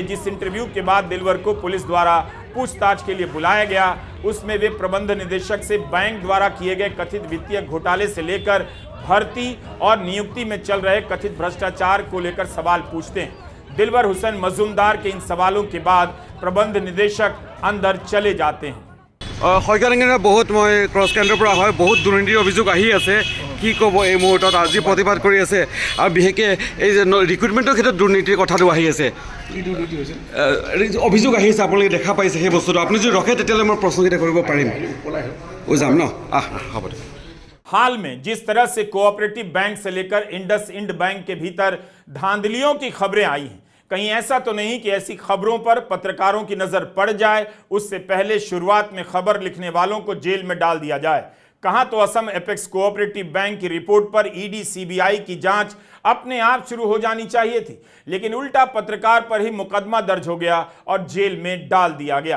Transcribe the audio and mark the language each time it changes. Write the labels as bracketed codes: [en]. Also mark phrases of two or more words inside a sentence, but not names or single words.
[hi] जिस इंटरव्यू के बाद दिलवर को पुलिस द्वारा पूछताछ के लिए बुलाया गया, उसमें वे प्रबंध निदेशक से बैंक द्वारा किए गए कथित वित्तीय घोटाले से लेकर भर्ती और नियुक्ति में चल रहे कथित भ्रष्टाचार को लेकर सवाल पूछते हैं। दिलवर हुसैन मजूमदार के इन सवालों के बाद प्रबंध निदेशक अंदर चले जाते हैं। [as] শইকীয়া বহুত মই ক্ৰছ কেন্দ্ৰৰ পৰা হয়, বহুত দুৰ্নীতিৰ অভিযোগ আহি আছে। কি ক'ব এই মুহূৰ্তত আজি প্ৰতিবাদ কৰি আছে, আৰু বিশেষকৈ এই যে ৰিক্ৰুটমেণ্টৰ ক্ষেত্ৰত দুৰ্নীতিৰ কথাটো আহি আছে, অভিযোগ আহি আছে, আপোনালোকে দেখা পাইছে সেই বস্তুটো। আপুনি যদি ৰখে তেতিয়াহ'লে মই প্ৰশ্নকেইটা কৰিব পাৰিম। যাম ন? হ'ব দিয়ক। [hi] हाल में जिस तरह से कोऑपरेटिव बैंक से लेकर इंडसइंड बैंक के भीतर धांधलियों की खबरें आई हैं, कहीं ऐसा तो नहीं कि ऐसी खबरों पर पत्रकारों की नजर पड़ जाए, उससे पहले शुरुआत में खबर लिखने वालों को जेल में डाल दिया जाए। कहां तो असम एपेक्स कोऑपरेटिव बैंक की रिपोर्ट पर ईडी सीबीआई की जांच अपने आप शुरू हो जानी चाहिए थी, लेकिन उल्टा पत्रकार पर ही मुकदमा दर्ज हो गया और जेल में डाल दिया गया।